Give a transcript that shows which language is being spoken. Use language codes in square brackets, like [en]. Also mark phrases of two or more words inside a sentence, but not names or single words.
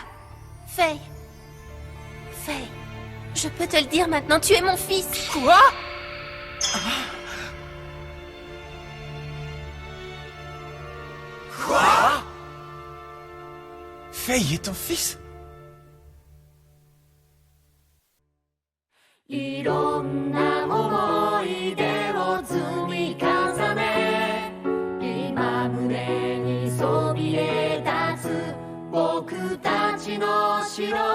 [fr] Faye. Faye. Je peux te le dire maintenant, tu es mon fils. Quoi? Quoi? Faye est ton fils? [ja] いろんな思い出を積み重ね今胸にそびえ立つ僕たちの城